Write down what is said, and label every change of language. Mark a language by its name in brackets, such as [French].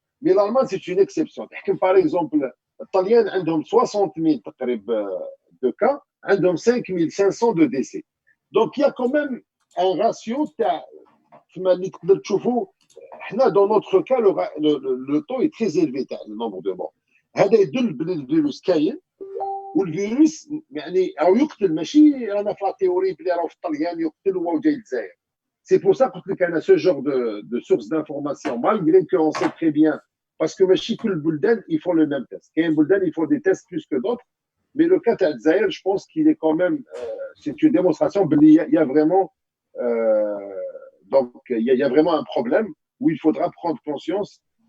[French] Mais l'Allemagne, c'est une exception. Par exemple, les Italiens ont 60 000 de cas, ils ont 5 500 de décès. Donc, il y a quand même un ratio. Dans notre cas, le taux est très élevé, le nombre de morts. [Arabic] هذا يدل بلي الفيروس كاين والفيروس يعني راهو يقتل ماشي رانا في لا تيوري بلي راهو في الطليان يقتل وهو جاي للجزائر [French] C'est pour ça qu'on a ce genre de source d'information, malgré qu'on sait très bien, parce que chez tout le [Arabic] Buldan, [French] ils font le même test. Il y a un [Arabic] Buldan, [French] ils font des tests plus que d'autres, mais le cas d'Alzaïr, je pense qu'il est quand même, c'est une démonstration, il y a vraiment, donc, il y a vraiment un problème où il faudra prendre conscience.